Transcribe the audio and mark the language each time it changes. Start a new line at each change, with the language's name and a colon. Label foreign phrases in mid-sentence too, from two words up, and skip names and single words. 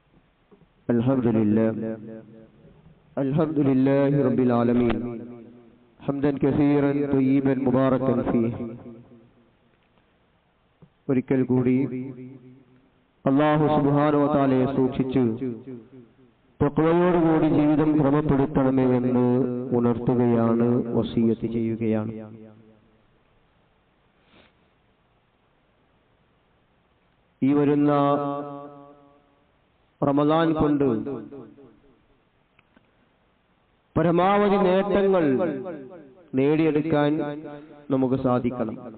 Arabic: الحمد لله رب العالمين حمدا كثيرا طيبا مباركا فيه.
Malayalam: ഒരിക്കൽ കൂടി
Arabic: الله سبحانه و تعالى
Malayalam: സൂക്ഷിച്ച് തഖ്വയോടുകൂടി ജീവിതം ക്രമപ്പെടുത്തണമേ എന്ന് ഉണർത്തുകയാണ്, വസിയത്ത് ചെയ്യുകയാണ്. ഈ വരുന്ന റമദാൻ കൊണ്ട് പരമാവധി നേട്ടങ്ങൾ നേടിയെടുക്കാൻ നമുക്ക് സാധിക്കണം.